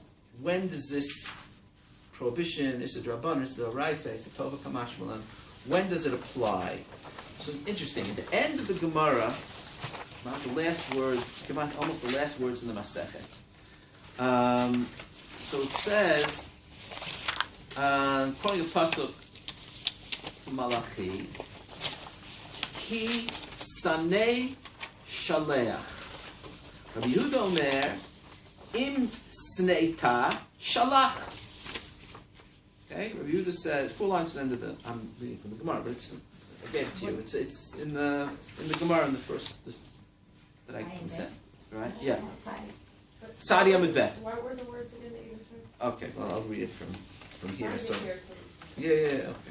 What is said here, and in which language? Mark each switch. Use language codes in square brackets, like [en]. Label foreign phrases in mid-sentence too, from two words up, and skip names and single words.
[en] When does this prohibition, [arc] איסור דרבנן, איסור דאורייתא, איסור טובא קמשמע לן, [en] when does it apply? So interesting. At the end of the Gemara, the last word, almost the last words in the Masechet. So it says, quoting a pasuk from Malachi, [he] כי שנא שלח. רבי יהודה אומר, אם שנאתה שלח. [en] Okay, Rabbi Yehuda says, 4 lines to the end of the. I'm reading from the Gemara, but I gave it to you. It's in the Gemara in the first that I can send. Right? Yeah. [he] Sadi. צדי עמוד ב. [en] What were the words again that you just read? Okay, well, I'll read it from here. So, Okay. yeah, okay.